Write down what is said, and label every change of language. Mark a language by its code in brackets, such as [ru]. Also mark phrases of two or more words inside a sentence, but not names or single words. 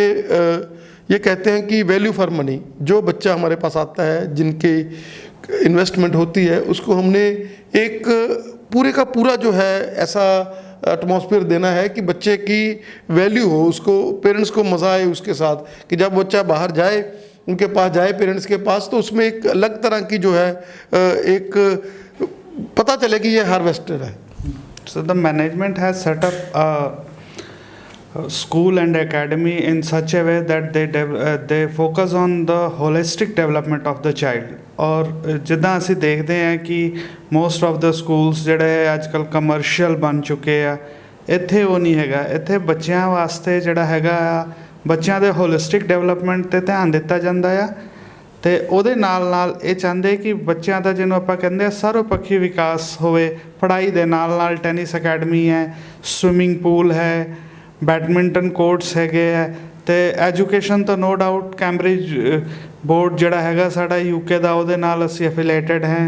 [hi] ये कहते हैं कि [en] value for money, [hi] जो बच्चा हमारे पास आता है, जिनकी इन्वेस्टमेंट होती है, उसको हमने एक पूरे का पूरा जो है ऐसा एटमॉस्फेयर देना है कि बच्चे की वैल्यू हो, उसको पेरेंट्स को मज़ा आए उसके साथ, कि जब बच्चा बाहर जाए, उनके पास जाए, पेरेंट्स के पास, तो उसमें एक अलग तरह की जो है एक पता चले कि ये हार्वेस्टर है। [en] So the management has set up a school and academy in such a way that they focus on the holistic development of the child. [hi] और जिदा [pa] ਅਸੀਂ ਦੇਖਦੇ ਹਾਂ ਕਿ [en] most of the schools [pa] ਜਿਹੜੇ ਅੱਜ ਕੱਲ ਕਮਰਸ਼ੀਅਲ ਬਣ ਚੁੱਕੇ ਆ, ਇੱਥੇ ਉਹ ਨਹੀਂ ਹੈਗਾ। ਇੱਥੇ ਬੱਚਿਆਂ ਵਾਸਤੇ ਜਿਹੜਾ ਹੈਗਾ ਆ, ਬੱਚਿਆਂ ਦੇ [en] holistic development [pa] ਤੇ ਧਿਆਨ ਦਿੱਤਾ ਜਾਂਦਾ ਆ ਤੇ ਉਹਦੇ ਨਾਲ ਇਹ ਚਾਹੁੰਦੇ ਕਿ ਬੱਚਿਆਂ ਦਾ ਜਿਹਨੂੰ ਆਪਾਂ ਕਹਿੰਦੇ ਆ ਸਰਵਪੱਖੀ ਵਿਕਾਸ ਹੋਵੇ। ਪੜ੍ਹਾਈ ਦੇ ਨਾਲ [en] tennis academy [pa] ਹੈ, [en] swimming pool [pa] ਹੈ, [en] badminton courts [pa] ਹੈਗੇ ਹੈ ਤੇ ਐਜੂਕੇਸ਼ਨ ਤਾਂ [en] no doubt [pa] ਕੈਂਬਰਿਜ ਬੋਰਡ ਜਿਹੜਾ ਹੈਗਾ ਸਾਡਾ UK ਦਾ, ਉਹਦੇ ਨਾਲ ਅਸੀਂ ਐਫੀਲੀਏਟਡ ਹੈ।